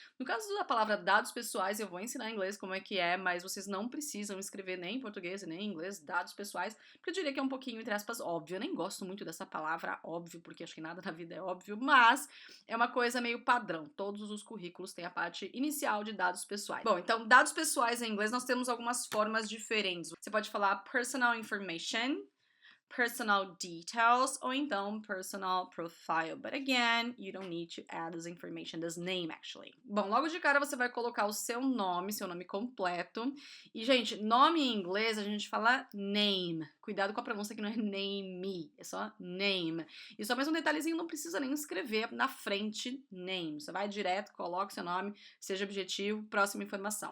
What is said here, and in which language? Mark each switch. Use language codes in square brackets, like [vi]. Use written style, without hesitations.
[pt] No caso da palavra dados pessoais, eu vou ensinar em inglês como é que é, mas vocês não precisam escrever nem em português nem em inglês dados pessoais, porque eu diria que é um pouquinho, entre aspas, óbvio. Eu nem gosto muito dessa palavra óbvio, porque acho que nada na vida é óbvio, mas é uma coisa meio padrão. Todos os currículos têm a parte inicial de dados pessoais. Bom, então, dados pessoais em inglês nós temos algumas formas diferentes. Você pode falar personal information, personal details, ou então personal profile. [en] But again, you don't need to add this information, this name actually. [pt] Bom, logo de cara você vai colocar o seu nome completo. E, gente, nome em inglês a gente fala name. Cuidado com a pronúncia que não é name, é só name. E só mais um detalhezinho, não precisa nem escrever na frente name. Você vai direto, coloca o seu nome, seja objetivo, próxima informação.